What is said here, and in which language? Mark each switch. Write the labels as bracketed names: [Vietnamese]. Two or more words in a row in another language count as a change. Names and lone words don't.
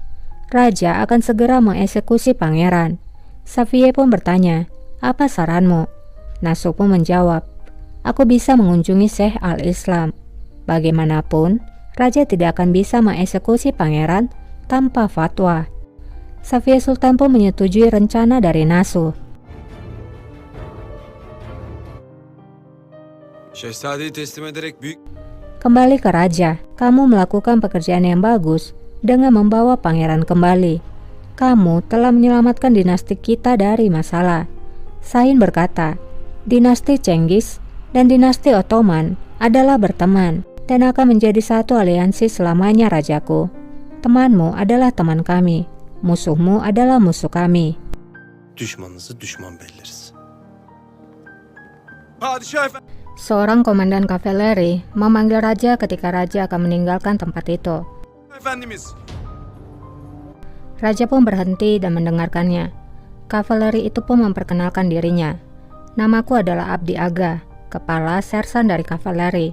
[Indonesian] Raja akan segera mengeksekusi pangeran. Safiye pun bertanya, apa saranmu? Nasu pun menjawab, aku bisa mengunjungi Syekh al-Islam. Bagaimanapun, raja tidak akan bisa mengeksekusi pangeran tanpa fatwa. Safiye Sultan pun menyetujui rencana dari Nasu. [Turkish] Şehzadeyi teslim ederek büyük... [Indonesian] Kembali ke raja, kamu melakukan pekerjaan yang bagus dengan membawa pangeran kembali. Kamu telah menyelamatkan dinasti kita dari masalah. Sahin berkata, dinasti Cengiz dan dinasti Ottoman adalah berteman dan akan menjadi satu aliansi selamanya rajaku. Temanmu adalah teman kami, musuhmu adalah musuh kami. [Turkish] Düşmanınızı düşman belleriz. Padişah efendi. [Indonesian] Seorang komandan kavaleri memanggil raja ketika raja akan meninggalkan tempat itu. [Turkish] Efendimiz. [Indonesian] Raja pun berhenti dan mendengarkannya. Kavaleri itu pun memperkenalkan dirinya. Namaku adalah Abdi Aga, kepala sersan dari kavaleri.